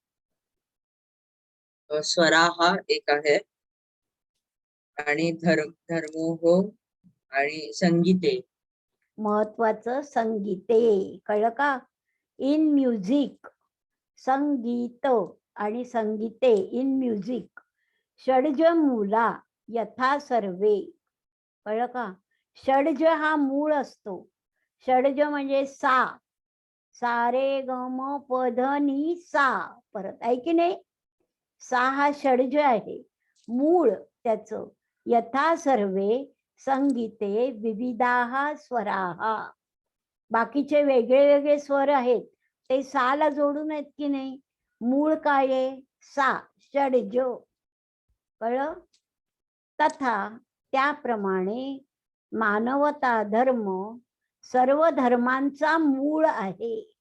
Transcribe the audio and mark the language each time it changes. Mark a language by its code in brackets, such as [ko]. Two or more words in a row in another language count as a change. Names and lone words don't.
[mr] स्वरा हा एक आहे आणि धर्मोहो आणि संगीते. महत्वाचं संगीते, कळलं का? [en] in music, [mr] संगीत आणि संगीते, [en] in music. [sa] षड्जमूला यथा सर्वे, [mr] कळलं का? षड्ज हा मूळ असतो. षड्ज म्हणजे सा, सारे गम पध नि सा, परत आहे की नाही? सा हा षड्ज आहे, मूळ त्याचं. [sa] यथा सर्वे संगीते विविधाः स्वराः, [mr] बाकीचे वेगळे वेगळे स्वर आहेत ते साला जोडून आहेत की नाही? मूळ काय आहे? सा, षड्ज, कळलं? तथा त्याप्रमाणे मानवता धर्म सर्व धर्मांचा मूळ आहे.